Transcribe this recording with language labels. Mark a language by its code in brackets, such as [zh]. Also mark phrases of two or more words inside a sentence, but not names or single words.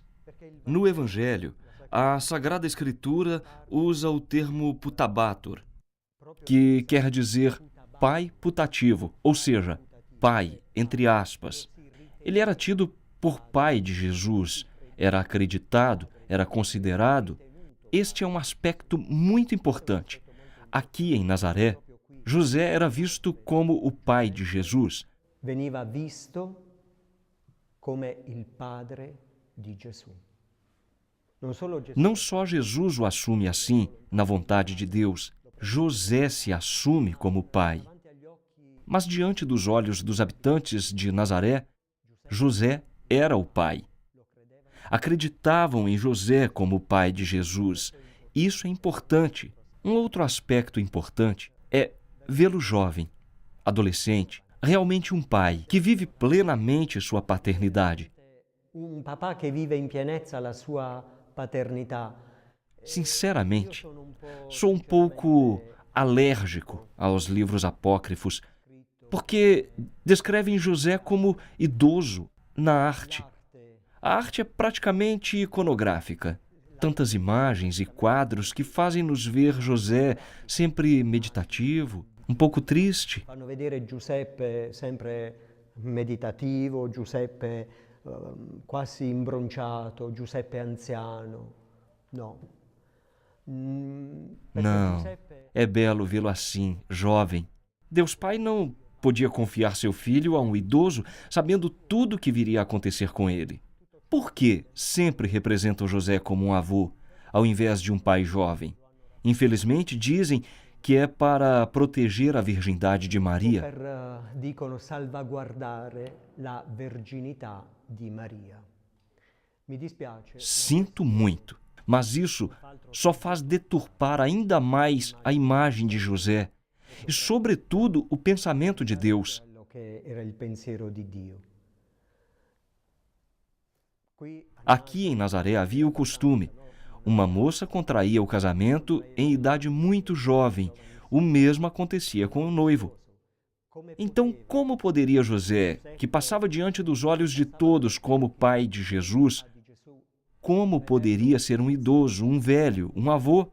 [pt] No Evangelho, a Sagrada Escritura usa o termo putabator, que quer dizer pai putativo, ou seja, pai, entre aspas. Ele era tido por pai de Jesus, era acreditado, era considerado. Este é um aspecto muito importante. Aqui em Nazaré, José era visto como o pai de Jesus. [it] Veniva visto come il padre di Gesù. [pt] Não só Jesus o assume assim, na vontade de Deus, José se assume como pai. Mas diante dos olhos dos habitantes de Nazaré, José era o pai. Acreditavam em José como o pai de Jesus. Isso é importante. Um outro aspecto importante é vê-lo jovem, adolescente, realmente um pai que vive plenamente sua paternidade. [it] Un papà che vive in pienezza la sua paternità. [pt] Sinceramente, sou um pouco alérgico aos livros apócrifos, porque descrevem José como idoso na arte. A arte é praticamente iconográfica. Tantas imagens e quadros que fazem nos ver José sempre meditativo, um pouco triste. [it] Fanno vedere Giuseppe sempre meditativo, Giuseppe quasi imbronciato, Giuseppe anziano. No. [pt] Não, é belo vê-lo assim, jovem. Deus Pai não podia confiar seu filho a um idoso, sabendo tudo o que viria a acontecer com ele. Por que sempre representam José como um avô, ao invés de um pai jovem? Infelizmente, dizem que é para proteger a virgindade de Maria. [it] Dicono salvaguardare la verginità di Maria. Mi dispiace. [pt] Sinto muito, mas isso só faz deturpar ainda mais a imagem de José e, sobretudo, o pensamento de Deus. [it] Che era il pensiero di Dio. [pt] Aqui em Nazaré havia o costume. Uma moça contraía o casamento em idade muito jovem. O mesmo acontecia com o noivo. Então, como poderia José, que passava diante dos olhos de todos como pai de Jesus, como poderia ser um idoso, um velho, um avô?